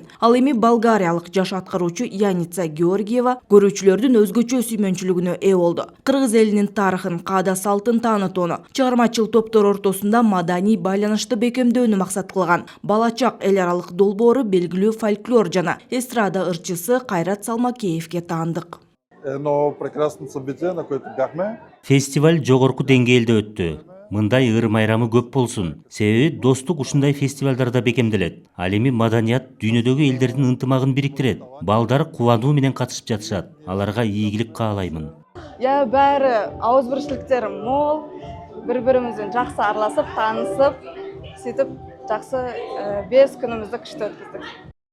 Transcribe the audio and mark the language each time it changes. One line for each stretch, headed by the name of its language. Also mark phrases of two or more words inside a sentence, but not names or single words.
Kyrgyz: Ал эми болгариялык жаш аткаруучу Яница Георгиева көрүүчүлөрдүн өзгөчө сүймөнчүлүгүнө ээ болду. Кыргыз элинин тарыхын, каада салтын таанытууну, чыгармачыл топтор ортосунда маданий байланышты бекемдөөнү максат кылган балачак эл аралык долбоору белгилүү фольклор жана эстрада ырчысы Кайрат Салмакеевке таандык.
Bulgarian: Едно прекрасно событие, на което бяхме.
Kyrgyz: Фестиваль жогорку деңгээлде өттү. Мындай ыр майрамы көп болсун. Себеби достук ушундай фестивалдарда бекемделет. Ал эми маданият дүйнөдөгү элдердин ынтымагын бириктирет. Балдар кубануу менен катышып жатышат. Аларга ийгилик каалаймын.
Kazakh: Баары ауызбіршіліктері мол, бір-бірімізбен жақсы араласып, танысып, сөйтіп жақсы 5 күнімізді күшті өткіздік.